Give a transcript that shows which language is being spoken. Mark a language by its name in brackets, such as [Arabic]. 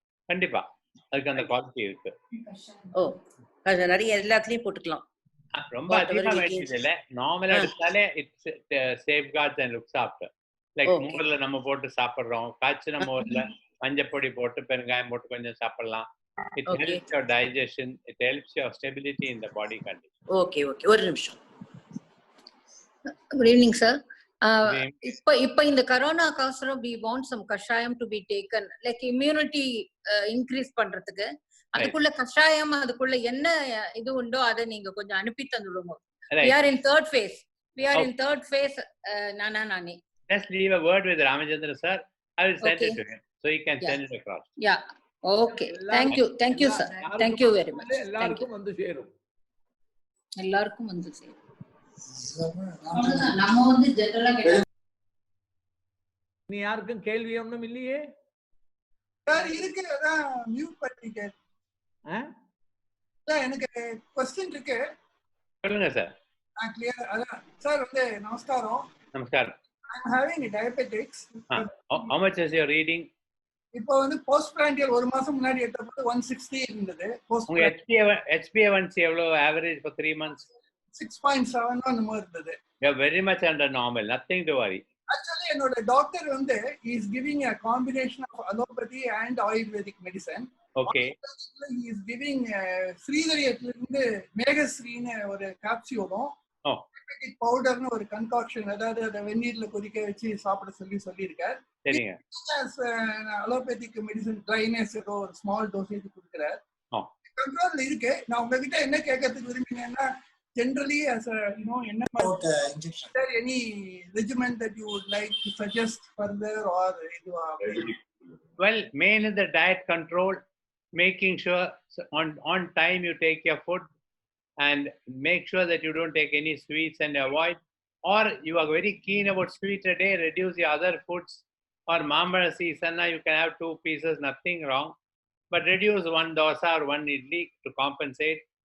[Tamil] கண்டிப்பா. அதுக்கு அந்த குவாலிட்டி இருக்கு. ஓ, அது நிறைய எல்லாத்துலயும் போட்டுக்கலாம். ரொம்ப அதிகமா வேண்டியது இல்ல. நார்மலா எடுத்தாலே [English] It's safeguards and looks after. [Tamil] Like மோர்ல நம்ம போட்டு சாப்பிடுறோம். காய்ச்சின மோர்ல மஞ்சப்பொடி போட்டு பெருங்காயம் போட்டு கொஞ்சம் சாப்பிடலாம். [English] It helps your digestion. It helps your stability in the body condition. [Tamil] Okay okay, ஒரு நிமிஷம். Good evening sir. இப்ப இந்த கரோனா காசரம் [English] we want some kashayam to be taken like immunity increase [Tamil] பண்றதுக்கு. அதுக்குள்ள கஷாயம் அதுக்குள்ள என்ன இது உண்டோ அதை நீங்க கொஞ்சம் அனுப்பி தந்துடுங்க. [English] We are in third phase. Nani. Just leave a word with Ramachandra sir. I will send it to him so he can send it across. Yeah. Okay. Thank you sir. Thank you very much. [Tamil] எல்லாருக்கும் வந்து சேரும். எல்லாருக்கும் வந்து சேரும். நம்ம வந்து ஜெனரலா நீ யாருக்கும் கேள்வி ஒண்ணும் இல்லையே? சார் இருக்கு, அதான் மியூட் பண்ணிட்டேன். எனக்கு क्वेश्चन இருக்கு. சொல்லுங்க சார். கிளியர். அதான் சார் வந்து நமஸ்காரம். நமஸ்காரம். [English] I am having diabetics. How much is your reading? [Tamil] இப்போ வந்து போஸ்ட் பிராண்டியல் ஒரு மாசம் முன்னாடி எடுத்தப்போ 160 இருந்தது. உங்க HbA1c எவ்வளவு ஆவரேஜ் [English] for 3 months? [Tamil] 6.7 அந்த மாதிரி இருந்தது. [English] You are very much under normal. Nothing to worry. Actually [Tamil] என்னோட டாக்டர் வந்து [English] he is giving a combination of allopathy and ayurvedic medicine. Okay. He is giving [Tamil] ஸ்ரீதரியத்துல இருந்து மேகஸ்ரீன்னு ஒரு கேப்சூலும் பவுடர்னு ஒரு கன்காக்ஷன், அதாவது அதை வெந்நீர்ல கொதிக்க வச்சு சாப்பிட சொல்லியிருக்கார். சரிங்க. அலோபதிக் மெடிசன் ட்ரைனஸ் ஏதோ ஒரு ஸ்மால் டோசேஜ் கொடுக்குறார். கண்ட்ரோல் இருக்கு. நான் உங்ககிட்ட என்ன கேட்கறதுக்கு விரும்பினேன்னா [English] generally as a [Tamil] என்ன [English] any regimen that you would like to suggest further or well, main is the diet control, making sure on time you take your food and make sure that you don't take any sweets and avoid, or you are very keen about sweet a day, reduce your other foods, or mambalasi sanna you can have 2 pieces, nothing wrong, but reduce 1 dosa or 1 idli to compensate.